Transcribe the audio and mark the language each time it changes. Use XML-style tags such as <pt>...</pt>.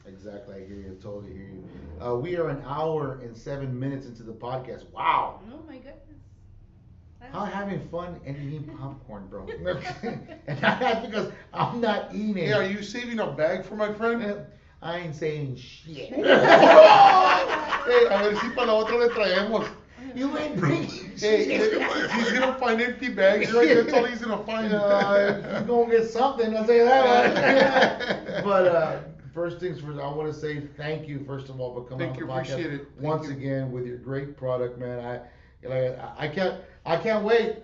<en>Exactly, I hear you, totally hear you. We are an hour and 7 minutes into the podcast. Wow. Oh my goodness. I'm having fun and eating popcorn, bro. And that's because I'm not eating it. Hey, are you saving a bag for my friend? I ain't saying shit.</en> <es>Hey, a ver si para la otra le traemos.</es> <en>You ain't bringing Hey, he's gonna find empty bags, right? That's all he's gonna find. You're gonna get something, I'll tell you that. But first things first, I want to say thank you, first of all, for coming on the podcast. Appreciate it. Once again with your great product, man. I can't wait.</en>